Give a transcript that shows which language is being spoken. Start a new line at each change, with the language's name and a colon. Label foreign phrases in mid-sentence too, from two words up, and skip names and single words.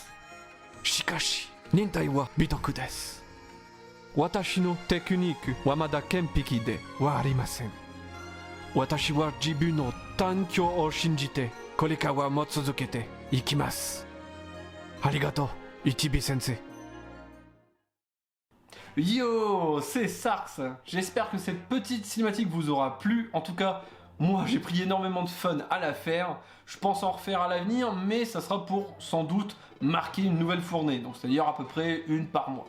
Japanese: しかし忍耐は美徳です。私のテクニックはまだ完璧ではありません。私は自分の探求を信じてこれからも続けていきます。ありがとう、Ichibi Sensei.
French: Yo, c'est Sarx. J'espère que cette petite cinématique vous aura plu. En tout cas, moi j'ai pris énormément de fun à la faire. Je pense en refaire à l'avenir, mais ça sera pour sans doute marquer une nouvelle fournée, donc c'est-à-dire à peu près une par mois.